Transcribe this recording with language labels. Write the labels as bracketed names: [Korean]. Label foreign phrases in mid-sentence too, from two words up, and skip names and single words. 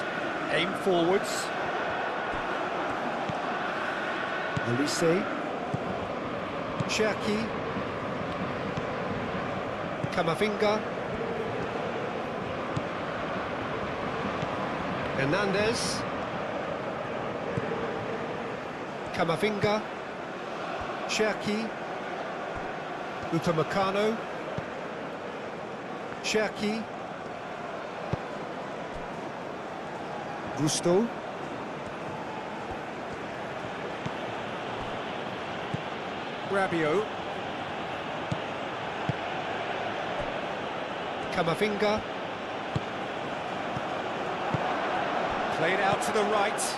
[English] Aim forwards. Elise. Cherki. Camavinga. Hernandez. Camavinga. Cherki. Upamecano. Cherki. Gusto. Rabiot. Camavinga. Played out to the right.